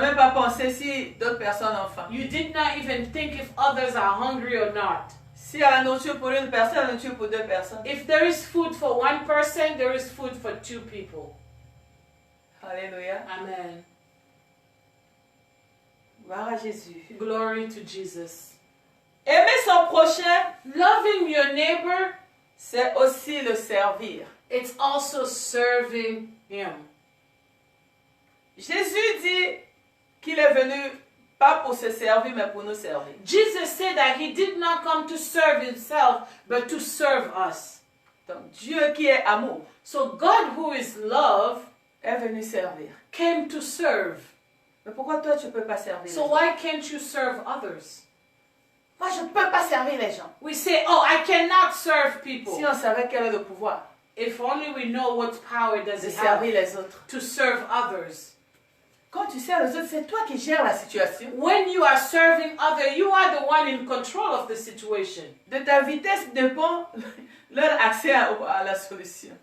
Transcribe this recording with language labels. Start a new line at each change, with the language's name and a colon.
French: même pas pensé si d'autres personnes ont faim.
English: You did not even think if others are hungry or not.
French: S'il y a la nourriture pour une personne, la nourriture pour deux personnes.
English: If there is food for one person, there is food for two people.
French: Alléluia.
English: Amen.
French: Gloire à Jésus.
English: Glory to Jesus.
French: Aimer son prochain,
English: Loving your neighbor,
French: c'est aussi le servir.
English: it's also serving him.
French: Jésus dit qu'il est venu pas pour se servir, mais pour nous servir.
English: Jesus said that he did not come to serve himself, but to serve us.
French: Donc Dieu qui est amour
English: So God, who is love,
French: est venu servir.
English: came to serve.
French: Mais pourquoi toi tu peux pas servir
English: So
French: les gens?
English: why can't you serve others?
French: Moi je peux pas servir les gens.
English: We say, oh, I cannot serve people.
French: Si on savait quel est le pouvoir
English: If only we know what power does
French: de
English: it have
French: servir les autres.
English: to serve others.
French: Quand tu sers les autres, c'est toi qui gères la situation.
English: When you are serving others, you are the one in control of the situation.
French: De ta vitesse dépend leur accès à la solution.